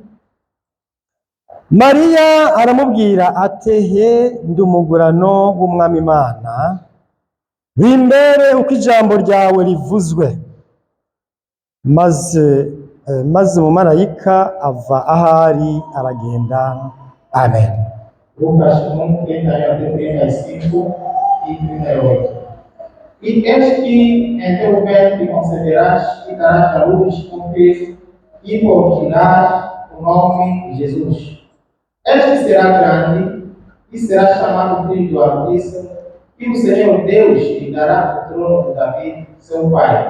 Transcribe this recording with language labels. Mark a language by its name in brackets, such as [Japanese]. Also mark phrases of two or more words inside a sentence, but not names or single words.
[Rundi] Mariya aramubwira ati, he ndi umugurano w'umwami Imana, bimbere uko ijambo ryawe rivuzwe. Maze umumarayika ava ahari aragenda. Amen. [Portuguese] Lucas 1, 31 até 35 e 38. E eis que em teu ventre conceberás e darás à luz um filho, e portarás o nome de Jesus. Este será grande e será chamado Filho do Altíssimo, e o Senhor Deus lhe dará o trono de Davi, seu pai.